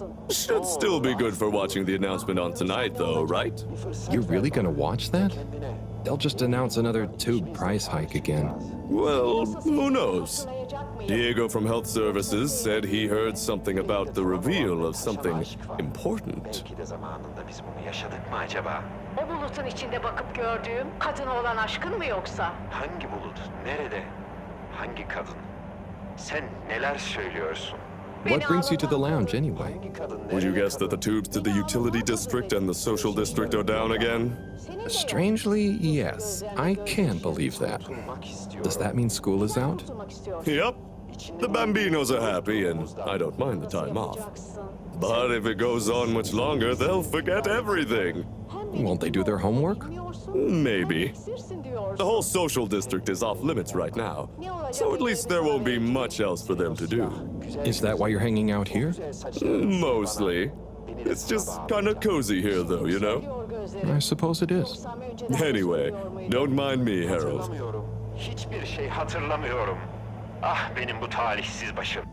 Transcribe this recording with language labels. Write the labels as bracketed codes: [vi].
[en] Should still be good for watching the announcement on tonight, though, right? You're really gonna watch that? They'll just announce another tube price hike again. Well, who knows? Diego from Health Services said he heard something about the reveal of something important. [tr] belki de zamanında biz bunu yaşadık mı acaba? O bulutun içinde bakıp gördüğüm kadına olan aşkın mı yoksa? Hangi bulut? Nerede? Hangi kadın? Sen neler söylüyorsun? [en] What brings you to the lounge anyway? [tr] Hangi kadın [en] Would you [tr] nerede? [en] guess that the tubes to the utility district and the social district are down again? Strangely, yes. I can believe that. [tr] Kurtulmak istiyorum. [en] Does that mean school is out? Yep. The Bambinos are happy, and I don't mind the time off. But if it goes on much longer, they'll forget everything. Won't they do their homework? Maybe. The whole social district is off limits right now, so at least there won't be much else for them to do. Is that why you're hanging out here? Mostly. It's just kind of cozy here, though, you know? I suppose it is. Anyway, don't mind me, Harold. [tr] Hatırlamıyorum. Hiçbir şey hatırlamıyorum. Ah benim bu talihsiz başım.